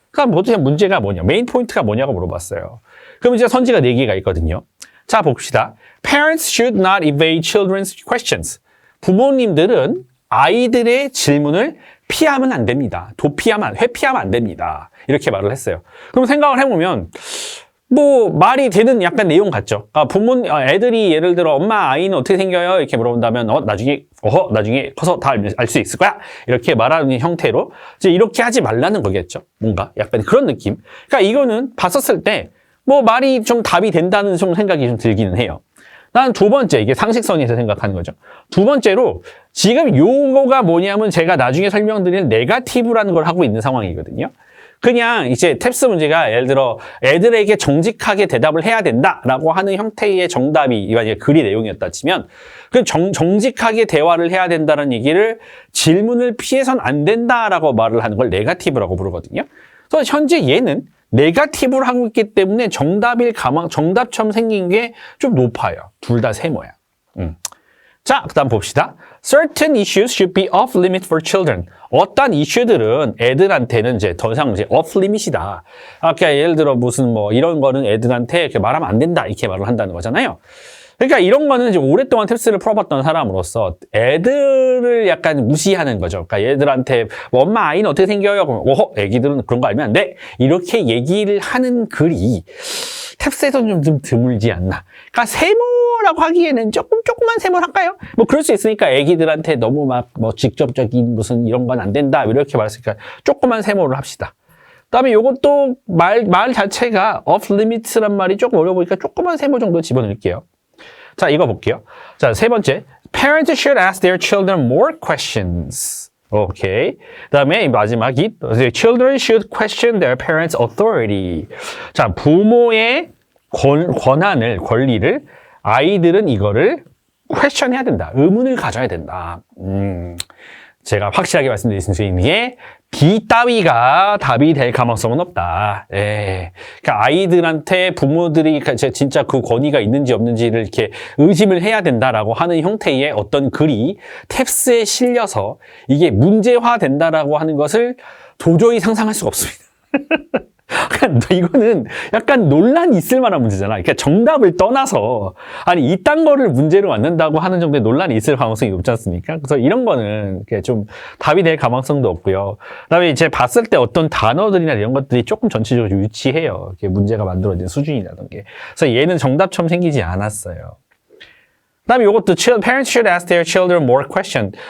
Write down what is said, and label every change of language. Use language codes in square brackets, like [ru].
[ko] 그러니까 도대체 문제가 뭐냐? 메인 포인트가 뭐냐고 물어봤어요. 그럼 이제 선지가 4개가 있거든요. 자, 봅시다. [en] Parents should not evade children's questions. [ko] 부모님들은 아이들의 질문을 피하면 안 됩니다. 회피하면 안 됩니다. 이렇게 말을 했어요. 그럼 생각을 해보면 뭐 말이 되는 약간 내용 같죠. 애들이 예를 들어 엄마 아이는 어떻게 생겨요? 이렇게 물어본다면 나중에 커서 다 알 수 있을 거야. 이렇게 말하는 형태로 이제 이렇게 하지 말라는 거겠죠. 뭔가 약간 그런 느낌. 그러니까 이거는 봤었을 때 뭐 말이 좀 답이 된다는 좀 생각이 좀 들기는 해요. 난 두 번째, 이게 상식선에서 생각하는 거죠. 두 번째로 지금 요거가 뭐냐면 제가 나중에 설명드릴 네거티브라는 걸 하고 있는 상황이거든요. 그냥 이제 탭스 문제가 예를 들어 애들에게 정직하게 대답을 해야 된다라고 하는 형태의 정답이 만약에 글이 내용이었다 치면 그 정직하게 대화를 해야 된다는 얘기를 질문을 피해선 안 된다라고 말을 하는 걸 네거티브라고 부르거든요. 그래서 현재 얘는 네거티브를 하고 있기 때문에 정답처럼 생긴 게 좀 높아요. 둘 다 세모야. 자, 그다음 봅시다. [en] Certain issues should be off limit for children. [ko] 어떤 이슈들은 애들한테는 이제 더 이상 이제 off limit이다. 아까 예를 들어 무슨 뭐 이런 거는 애들한테 이렇게 말하면 안 된다. 이렇게 말을 한다는 거잖아요. 그러니까 이런 거는 이제 오랫동안 탭스를 풀어봤던 사람으로서 애들을 약간 무시하는 거죠. 그러니까 얘들한테 뭐 엄마 아이는 어떻게 생겨요? 그러면 애기들은 그런 거 알면 안 돼. 이렇게 얘기를 하는 글이 탭스에서는 좀 드물지 않나. 그러니까 세모라고 하기에는 조금만 세모를 할까요? 뭐 그럴 수 있으니까 애기들한테 너무 막 뭐 직접적인 무슨 이런 건 안 된다. 이렇게 말했으니까 조금만 세모를 합시다. 그다음에 요것도 말 자체가 off limit란 말이 조금 어려워 보니까 조금만 세모 정도 집어넣을게요. 자, 이거 볼게요. 자, 세 번째. [en] Parents should ask their children more questions. 오케이. [ko] 그다음에 마지막이 [en] Children should question their parents' authority. [ko] 자, 부모의 권리를 아이들은 이거를 question 해야 된다. 의문을 가져야 된다. 제가 확실하게 말씀드릴 수 있는 게 B 따위가 답이 될 가능성은 없다. 예. 그러니까 아이들한테 부모들이 진짜 그 권위가 있는지 없는지를 이렇게 의심을 해야 된다라고 하는 형태의 어떤 글이 탭스에 실려서 이게 문제화 된다라고 하는 것을 도저히 상상할 수가 없습니다. 그러니까 이거는 약간 논란이 있을 만한 문제잖아. 그러니까 정답을 떠나서 아니 이딴 거를 문제로 만든다고 하는 정도의 논란이 있을 가능성이 높지 않습니까? 그래서 이런 거는 좀 답이 될 가능성도 없고요. 그다음에 이제 봤을 때 어떤 단어들이나 이런 것들이 조금 전체적으로 유치해요. 이렇게 문제가 만들어진 수준이라는 게. 그래서 얘는 정답처럼 생기지 않았어요. 그다음에 요것도 [en] parents should ask their children more questions.